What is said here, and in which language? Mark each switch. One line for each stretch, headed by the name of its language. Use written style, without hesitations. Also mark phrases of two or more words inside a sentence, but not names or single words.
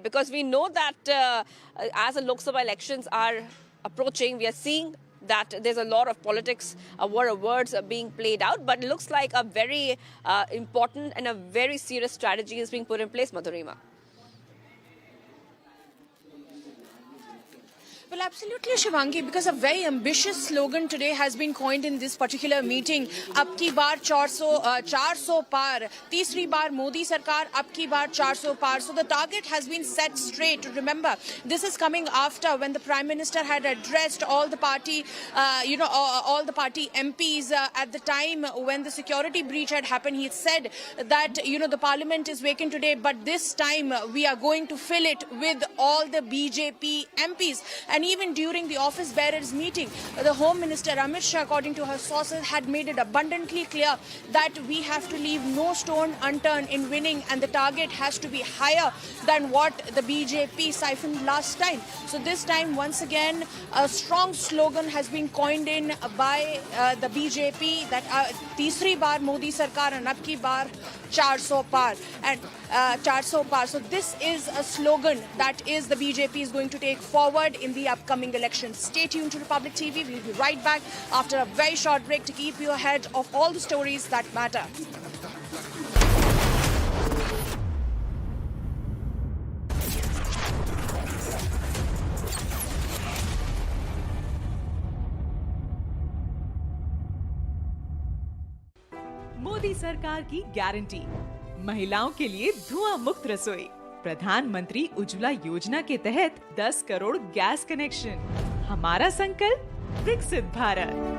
English: Because we know that as the Lok Sabha elections are approaching, we are seeing that there's a lot of politics, war of words being played out, but it looks like a very important and a very serious strategy is being put in place, Madhurima. Well, absolutely, Shivangi, because a very ambitious slogan today has been coined in this particular meeting.
Hindi: अब की बार 400 पार. तीसरी बार मोदी सरकार, अब की बार 400 पार.
English: So the target has been set straight. Remember, this is coming after when the Prime Minister had addressed all the party, all the party MPs at the time when the security breach had happened. He said that, the parliament is vacant today, but this time we are going to fill it with all the BJP MPs. And even during the office bearers meeting, the Home Minister Amit Shah, according to her sources, had made it abundantly clear that we have to leave no stone unturned in winning, and the target has to be higher than what the BJP siphoned last time. So this time, once again, a strong slogan has been coined in by the BJP that
Hindi: तीसरी बार मोदी सरकार
English: and
Hindi: अब की बार 400 पार
English: and 400 par. So this is a slogan that is the BJP is going to take forward in the upcoming elections. Stay tuned to Republic TV. We'll be right back after a very short break to keep you ahead of all the stories that matter.
Hindi: मोदी सरकार की गारंटी, महिलाओं के लिए धुआं मुक्त रसोई, प्रधानमंत्री उज्ज्वला योजना के तहत 10 करोड़ गैस कनेक्शन, हमारा संकल्प विकसित भारत।